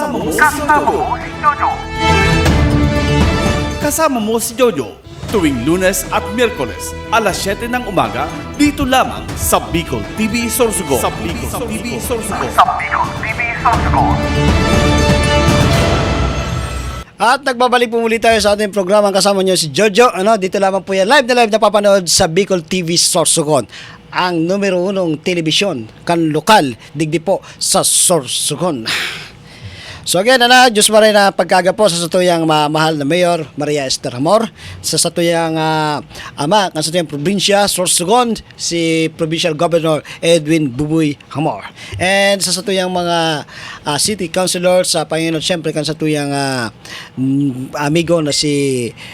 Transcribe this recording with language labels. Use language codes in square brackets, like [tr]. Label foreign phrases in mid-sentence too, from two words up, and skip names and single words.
[tl] Kasama Mo si Jojo, tuwing Lunes at Miyerkules, alas 7 ng umaga, dito lamang sa Bicol TV Sorsogon. At nagbabalik po muli tayo sa ating programang kasama nyo si Jojo. Dito lamang po yan, live na papanood sa Bicol TV Sorsogon. Ang numero 1 telebisyon, lokal, digdi po sa Sorsogon. [en] So again, [bik] Diyos maray na pagkaga po sa satuyang mahal na Mayor Maria Esther Amor, sa satuyang ama ng satuyang probinsya Sorsogon, si Provincial Governor Edwin Buboy Amor, and sa satuyang mga [en] city councilors [bik] sa Panginoon, syempre kan satuyang amigo na si